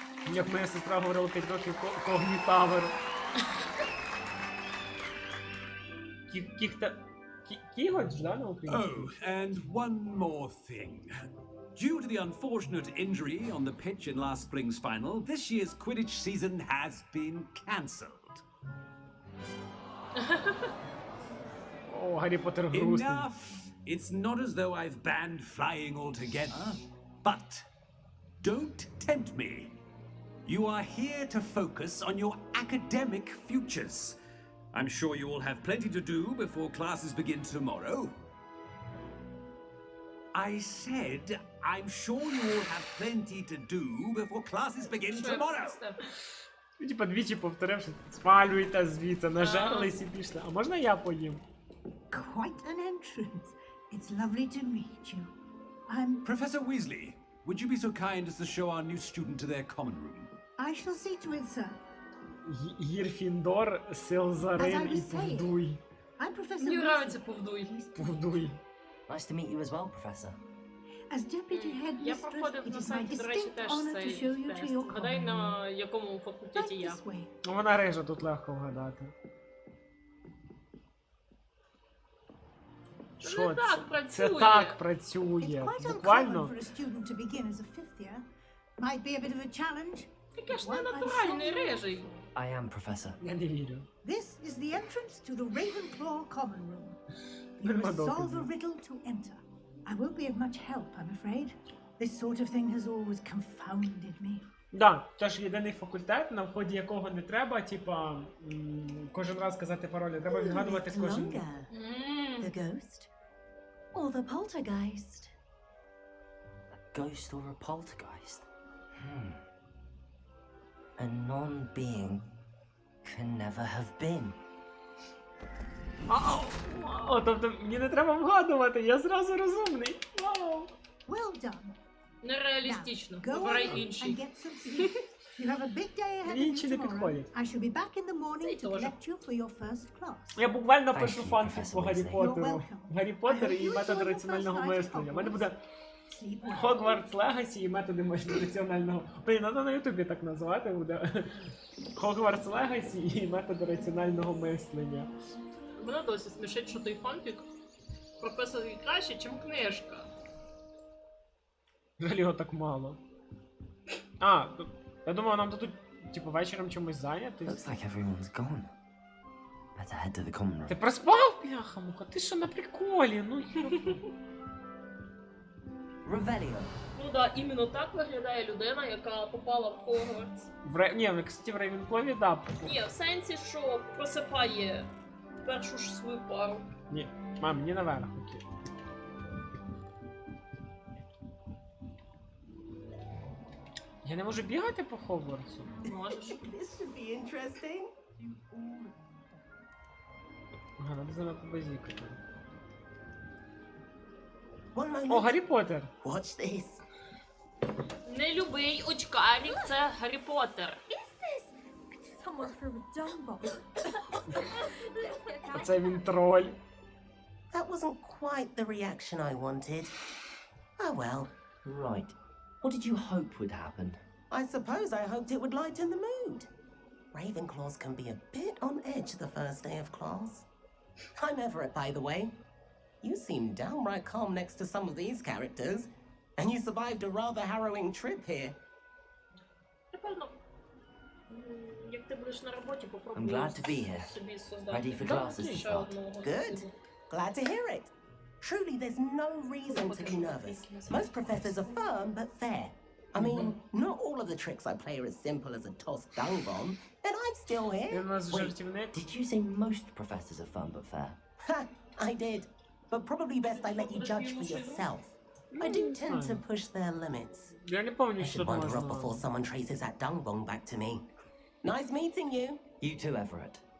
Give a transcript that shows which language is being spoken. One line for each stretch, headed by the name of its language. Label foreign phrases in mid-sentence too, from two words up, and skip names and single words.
Ukrainian: Як моя сестра говорила 5 років когнітавер. Кіготь, да, на українській?
English: Oh, and one more thing. Due to the unfortunate injury on the pitch in last spring's final, this year's Quidditch season has been cancelled.
Ukrainian: О, Гаррі Поттер грустний.
English: Enough! It's not as though I've banned flying altogether, but don't tempt me. You are here to focus on your academic futures. I'm sure you all have plenty to do before classes begin tomorrow. I said, I'm sure you all have plenty to do before classes begin tomorrow.
Ukrainian: Ну, типа, двічі повторив, що спалюйте звідси, нажерлись і пішли. А можна я поїм?
English: Quite an entrance. It's lovely to meet you. I'm... Professor Weasley, would you be so kind as to show our new student to their common room? I shall see to it, sir.
Ukrainian: Гірфіндор, Силзарин і Повдуй.
English: I'm Professor
Ukrainian: Мені
English: Weasley.
Ukrainian: нравиться Повдуй. Повдуй.
English: Nice to meet you as well, Professor. As deputy
Ukrainian: Я
English: headmistress,
Ukrainian: проходив
English: it
Ukrainian: на
English: is my
Ukrainian: сайті, до речі,
English: distinct
Ukrainian: теж
English: honor to
Ukrainian: цей
English: show you to
Ukrainian: тест.
English: your
Ukrainian: Гадай,
English: common room.
Ukrainian: на якому факультеті
English: Right
Ukrainian: я.
English: this way.
Ukrainian: Ну, вона рижа, тут легко вгадати. Що не так це? працює. Це так
English: It's
Ukrainian: працює.
English: quite uncommon
Ukrainian: Буквально.
English: for a student to begin as a fifth year. Might be a bit of a challenge.
Ukrainian: Таке ж не
English: One I'm
Ukrainian: натуральний
English: sure you-
Ukrainian: рижий.
English: I am, Professor.
Ukrainian: Я не вірю.
English: This is the entrance to the Ravenclaw common room. You
Ukrainian: Нема
English: must solve
Ukrainian: доказів.
English: a riddle to enter. I won't be of much help, I'm afraid. This sort of thing has always confounded me.
Ukrainian: Да, тож єдиний факультет, на вході якого не треба, типа, кожен раз казати паролі, треба відгадувати кожен.
English: The ghost? Or the poltergeist? A ghost or a poltergeist? A non-being can never have been.
Ukrainian: О, тобто мені не треба вгадувати, я зразу розумний. Вау!
English: Well done.
Ukrainian: Нереалістично.
English: Go
Ukrainian: Вибирай
English: on and
Ukrainian: інший.
English: get some sleep. You have a big day ahead of
Ukrainian: Інші
English: you
Ukrainian: не
English: tomorrow.
Ukrainian: підходять.
English: I shall be back in the morning
Ukrainian: Цей
English: to
Ukrainian: теж.
English: collect you for your first class.
Ukrainian: Я буквально
English: Thank
Ukrainian: пишу
English: you,
Ukrainian: фанфік
English: Professor
Ukrainian: по Гаррі
English: Weasley.
Ukrainian: Поттеру.
English: You're welcome.
Ukrainian: Гаррі Поттер
English: I hope
Ukrainian: і
English: you
Ukrainian: методи
English: enjoy your
Ukrainian: раціонального
English: first night at
Ukrainian: мислення. У мене
English: Hogwarts.
Ukrainian: буде
English: Sleep well.
Ukrainian: Hogwarts Legacy і методи раціонального. Блін, треба на Ютубі так називати буде. Hogwarts Legacy і методи раціонального мислення. Мене досі смішить, що той фанфік прописаний краще, ніж книжка. Взагалі його так мало. А, я думав, нам дадуть, типу, вечором чимось зайнятись.
English: Looks like everyone's gone. Better head to the common room.
Ukrainian: Ти проспав, бляха-муха? Ти що на приколі? Ну,
English: Revelio.
Ukrainian: Ну да, іменно так виглядає людина, яка попала в Хогвартс. Ні, кстати, в Рейвенклові, да. Ні, в сенсі, що просипає першу ж свою пару. Ні, мам, мені наверх, окей. Я не можу бігати по Хогвартсу. Можеш.
English: This should be interesting.
Ukrainian: Ага, надо за мною побазікати.
English: One moment.
Ukrainian: О, Гаррі Поттер!
English: Watch this.
Ukrainian: Нелюбий очкарик – це Гаррі Поттер.
English: Someone threw a dung bomb.
Ukrainian: Оце він троль.
English: That wasn't quite the reaction I wanted. Oh well. Right. What did you hope would happen? I suppose I hoped it would lighten the mood. Ravenclaws can be a bit on edge the first day of class. I'm Everett, by the way. You seem downright calm next to some of these characters, and you survived a rather harrowing trip here.
Ukrainian: Напевно, як ти будеш на роботі,
English: I'm
Ukrainian: попробуй
English: glad to be here.
Ukrainian: собі создати.
English: Ready for classes to
Ukrainian: ще
English: start.
Ukrainian: одного
English: Good. студента. Glad to hear it. Truly, there's no reason to be nervous. Most professors are firm but fair. I mean, not all of the tricks I play are as simple as a tossed dung bomb, and I'm still
Ukrainian: Він
English: here.
Ukrainian: у нас
English: Wait,
Ukrainian: жартівник.
English: did you say most professors are fun but fair? Ha! I did. But probably best I let you judge for yourself. I do tend to push their limits.
Ukrainian: Я не пам'ятаю,
English: I
Ukrainian: що
English: should
Ukrainian: тут
English: wander off before
Ukrainian: можна.
English: someone traces that dung bomb back to me. Nice meeting you. You too, Everett.